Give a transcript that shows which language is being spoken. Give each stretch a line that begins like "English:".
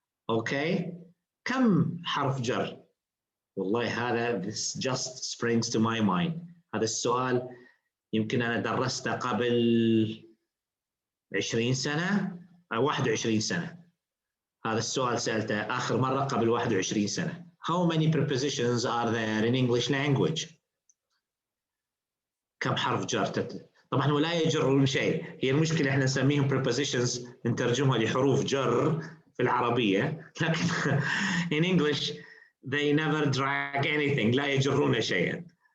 Arabic: أوكي، كم حرف جر؟ والله هذا
English: this just springs to my mind.
Arabic: هذا السؤال يمكن أنا درسته قبل 20 سنة أو 21 سنة. هذا السؤال سألته آخر مرة قبل 21 سنة.
English: How many prepositions are there in English language؟
Arabic: كم حرف جر؟ طبعا ولا يجرون شيء. هي المشكلة احنا نسميهم prepositions، نترجمها لحروف جر في العربية، لكن
English: in English they never drag anything،
Arabic: لا يجرون شيئا.